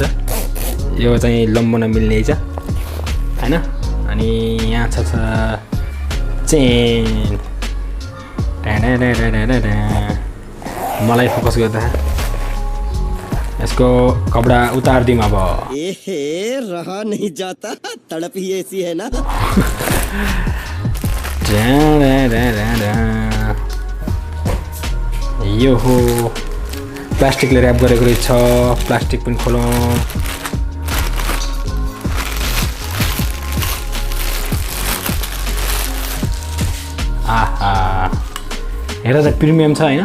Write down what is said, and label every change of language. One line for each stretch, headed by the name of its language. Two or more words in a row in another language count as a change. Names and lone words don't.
Nepali: यो चाहिँ लम्बन मिल्ने छ हैन। अनि यहाँ छ चेन। मलाई फोकस गर्दा यसको कपडा उतार्दिउँ अब।
Hindi: रहा नहीं जाता, तड़प ही ऐसी है ना।
Nepali: यो हो प्लास्टिकले ऱ्याप गरेको रहेछ। प्लास्टिक पनि खोलौँ। आहा हेर चाहिँ प्रिमियम छ हैन।